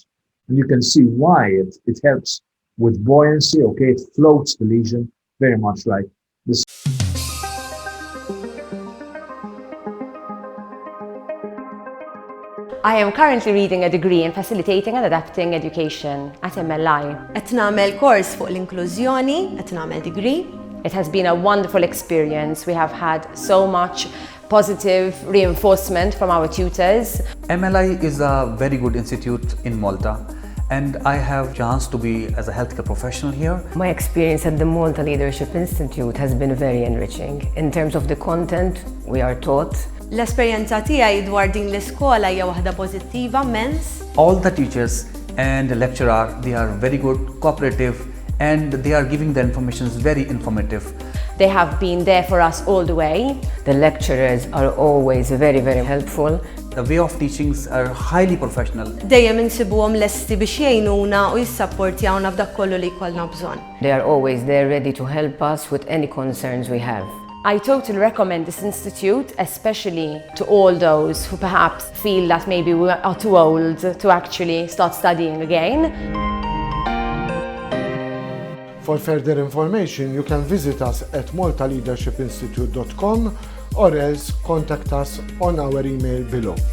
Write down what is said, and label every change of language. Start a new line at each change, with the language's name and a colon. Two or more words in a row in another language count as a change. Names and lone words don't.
English: And you can see why it helps with buoyancy, okay? It floats the lesion very much like this. I am currently reading a degree in Facilitating and Adapting Education at MLI.
Maltese: Qed nagħmel kors fuq l-inklużjoni, qed nagħmel degree.
English: It has been a wonderful experience. We have had so much positive reinforcement from our tutors. MLI is a very good institute in Malta, and I have a chance to be as a healthcare professional here. My experience at the Malta Leadership Institute has been very enriching. In terms of the content we are taught,
Maltese: L-esperjenza tiegħi dwar din l-iskola hija waħda pożittiva immens.
English: All the teachers and the lecturer, they are very good, cooperative, and they are giving the information very informative. They have been there for us all the way. the lecturers are always very, very helpful. The way of teachings are highly professional.
Maltese: Dejjem insibuhom lesti biex jgħinuna u jissapportjawna f'dak kollu li jkollna bżonn.
English: They are always there ready to help us with any concerns we have. I totally recommend this institute, especially to all those who perhaps feel that maybe we are too old to actually start studying again. For further information, you can visit us at maltaleadershipinstitute.com or else contact us on our email below.